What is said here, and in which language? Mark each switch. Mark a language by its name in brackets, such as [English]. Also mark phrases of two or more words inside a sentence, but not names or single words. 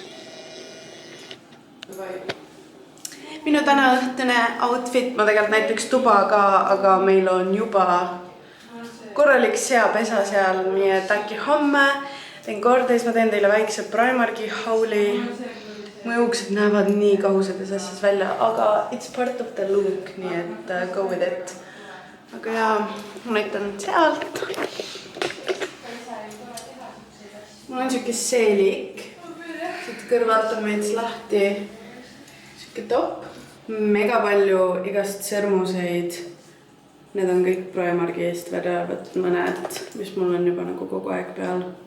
[Estonian] Minu täna õhtune outfit, ma tegelikult näiteks tuba ka, aga meil on juba korralik seapesa seal, nii et äkki homme teen korda, siis ma teen teile väikse Primarki hauli. Mu juuksed näevad nii kahusades asjas välja, aga [English] it's part of the look, [Estonian] nii et [English] go with it. [Estonian] Aga jaa, ma näitan sealt. Mul on siuke seelik. Siit kõrvalt on meits lahti siuke top. Mega palju igast sõrmuseid. Need on kõik Primarki eest välja võt mõned, mis mul on juba nagu kogu aeg peal.